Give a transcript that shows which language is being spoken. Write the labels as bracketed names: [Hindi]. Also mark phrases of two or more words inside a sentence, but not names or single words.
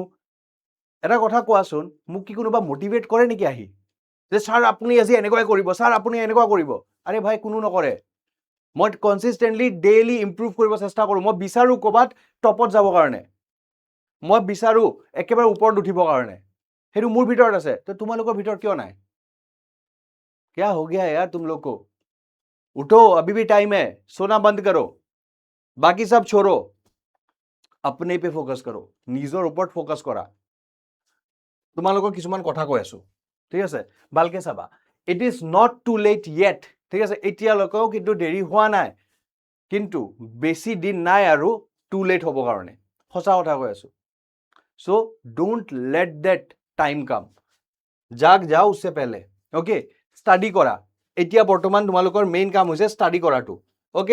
[Assamese] এটা কথা কোৱাচোন, মোক কি কোনোবা মটিভেট কৰে নেকি আহি, যে ছাৰ আপুনি আজি এনেকুৱাই কৰিব, ছাৰ আপুনি এনেকুৱা কৰিব? আৰে ভাই, কোনো নকৰে। মই [English] consistently daily improve [Assamese] কৰিব চেষ্টা কৰোঁ। মই বিচাৰোঁ ক'ৰবাত টপত যাবৰ কাৰণে, মই বিচাৰোঁ একেবাৰে ওপৰত উঠিবৰ কাৰণে, সেইটো মোৰ ভিতৰত আছে। তো তোমালোকৰ ভিতৰত কিয় নাই? [Hindi] क्या हो गया यार तुम लोग को? उठो, अभी भी टाइम है, सोना बंद करो, बाकी सब छोड़ो, अपने पे फोकस करो, [Assamese] নিজৰ ওপৰত ফ'কাছ কৰা। তোমালোকৰ কিছুমান কথা কৈ আছো, ঠিক আছে, ভালকে চাবা। [English] it is not too late yet, [Assamese] ঠিক আছে, এতিয়ালৈকেও কিন্তু দেৰি হোৱা নাই, কিন্তু বেছি দিন নাই আৰু [English] too late [Assamese] হ'ব কাৰণে, সঁচা কথা কৈ আছো। [English] so don't let that time come, [Hindi] जाग जाओ उससे पहले, [Assamese] অ'কে, ষ্টাডি কৰা। এতিয়া বৰ্তমান তোমালোকৰ মেইন কাম হৈছে ষ্টাডি কৰাটো, অ'কে।